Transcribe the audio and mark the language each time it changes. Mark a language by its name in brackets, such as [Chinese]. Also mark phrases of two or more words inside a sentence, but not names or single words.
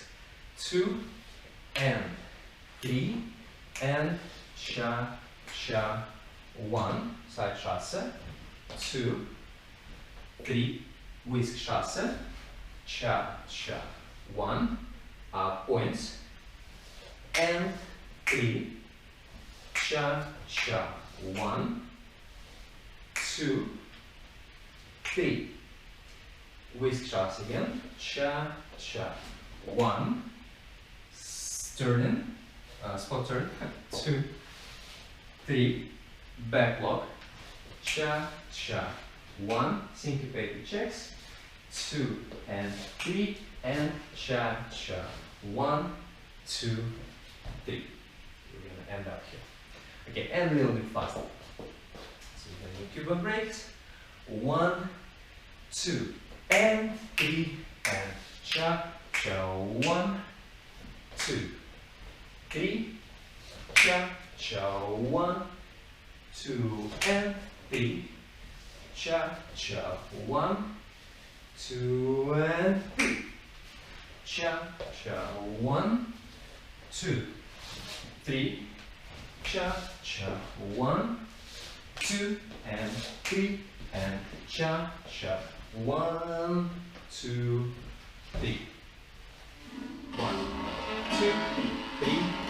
[English] 2 and 3 and cha cha 1 side chasse, 2 3 whisk chasse, cha cha 1 points, and 3 cha cha 1 2 3 whisk chasse again, cha cha 1 turning, spot turn, 2 3 back lock, cha cha 1 syncopated checks, 2 and 3 and cha cha 1 2 3. We're gonna end up here. Okay, and a little bit faster. So we're gonna do Cuban breaks. 1 2 and 3 and cha cha 1 2 3 cha cha 1 2 and 3 cha cha 1 2 and 3 cha cha 1 2 3 cha cha 1 2 and 3 and cha cha 1 2 3 1 2 3